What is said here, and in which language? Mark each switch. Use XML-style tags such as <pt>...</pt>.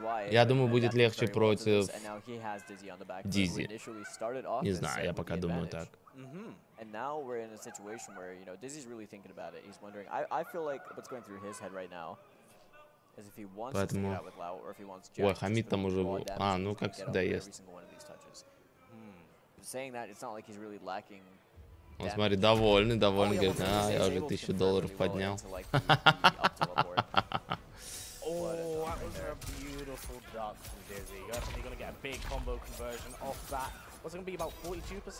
<ru>Я думаю, будет легче против Дизи. Не знаю, я пока думаю так.</ru> <en>And now we're in a situation where, you know, Dizzy's really thinking about it. He's wondering, I feel like what's going through his head right now is if he wants to stay out with Lau or if he wants Jack.</en> <ru>Ой, Хамид там уже... ну как всегда есть.</ru> <en>Saying that, it's not like he's really lacking.</en> <ru>Он, смотри, довольный, говорит, я уже $1000 поднял.</ru> <en>Oh, that was a beautiful duck from Dizzy. You're actually going to get a big combo conversion off that. What's it going to be, about 42%?</en>